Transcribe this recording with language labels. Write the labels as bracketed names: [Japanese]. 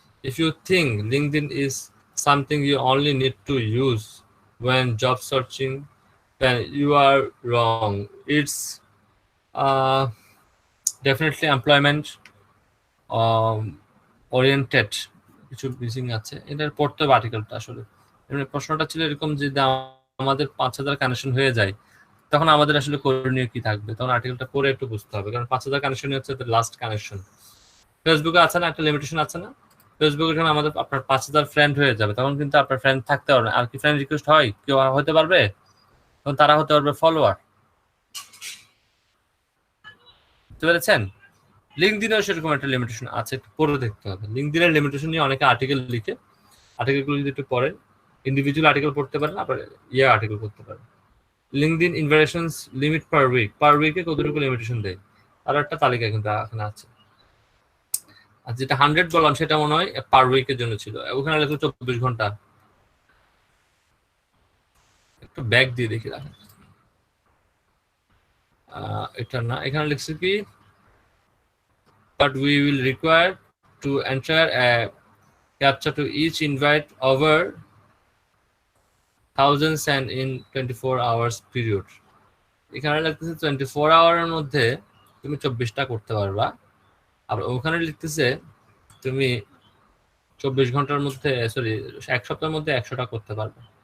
[English] If you think LinkedIn is something you only need to use when job searching, then you are wrong. It's definitely employment oriented. [Bangla] কিছু missing আছে, এটার পড়তে হবে আর্টিকেলটা। আসলে প্রশ্নটা ছিল এরকম যে আমাদের 5000 কানেকশন হয়ে যায়, তখন আমাদের আসলে করণীয় কি থাকবে। তখন আর্টিকেলটা পড়ে একটু বুঝতে হবে, কারণ 5000 কানেকশন হচ্ছে লাস্ট কানেকশন। ফেসবুকে আছে না একটা লিমিটেশন আছে না, ফেসবুকে যখন আমাদের আপনার 5000 ফ্রেন্ড হয়ে যাবে, তখন কিন্তু আপনার ফ্রেন্ড থাকতে পারবে। আর কি ফ্রেন্ড রিকোয়েস্ট হয়, কেউ হতে পারবে, তখন তারা হতে পারবে ফলোয়ার। বুঝতে পেরেছেন? লিঙ্কডইনেও সেরকম একটা লিমিটেশন আছে, একটু পড়ে দেখতে হবে। লিঙ্কডইনের লিমিটেশন নিয়ে অনেকে আর্টিকেল লিখে, আর্টিকেলগুলো যদি একটু পড়েন, ইন্ডিভিজুয়াল আর্টিকেল পড়তে পারেন, আবার আর্টিকেল করতে পারেন। লিঙ্কডইন ইনভাইটেশনস লিমিট পার উইকে কতটুকু লিমিটেশন দেয়, আর একটা তালিকা কিন্তু এখানে আছে। আর যেটা 100 বললাম সেটা মনে হয় পার উইকের জন্য ছিল, ওখানে লেখা 24 ঘন্টা। একটু ব্যাক দিয়ে দেখি রাখেন, এটা না, এখানে লিখছে কি [English] but we will require to enter a captcha to each invite over thousands and in 24 hours period. [Bangla] এখানে লিখতেছে 24 আওয়ারের মধ্যে তুমি 24টা করতে পারবা, আর ওখানে লিখতেছে তুমি 24 ঘন্টার মধ্যে, সরি 1 সপ্তাহের মধ্যে 100টা করতে পারবে।